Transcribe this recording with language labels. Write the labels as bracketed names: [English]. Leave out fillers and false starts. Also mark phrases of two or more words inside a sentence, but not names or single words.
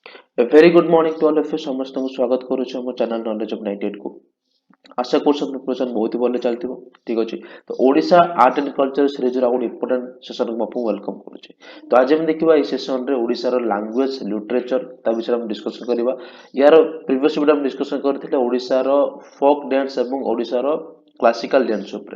[English] A very good morning to all of you. [Odia] ସମସ୍ତଙ୍କୁ ସ୍ୱାଗତ କରୁଛି ଆମ ଚ୍ୟାନେଲ ନଲେଜ ଅଫ 98 କୁ। ଆଶା କରୁଛି ଆପଣଙ୍କ ପ୍ରିପାରେସନ ବହୁତ ଭଲ ଚାଲିଥିବ। ଠିକ ଅଛି। ତ [English] Odisha Art and Culture [Odia] ସିରିଜର ଆଉ ଗୋଟେ ଇମ୍ପୋର୍ଟାଣ୍ଟ ସେସନକୁ ମୁଁ ଆପଣଙ୍କୁ ୱେଲକମ୍ କରୁଛି। ତ ଆଜି ଆମେ ଦେଖିବା ଏହି ସେସନରେ ଓଡ଼ିଶାର [English] language literature [Odia] ତା ବିଷୟରେ ଆମେ ଡିସ୍କସନ କରିବା। ୟାର [English] previous video [Odia] ଆମେ ଡିସ୍କସନ କରିଥିଲେ ଓଡ଼ିଶାର [English] folk dance [Odia] ଏବଂ ଓଡ଼ିଶାର [English] classical dance [Odia] ଉପରେ।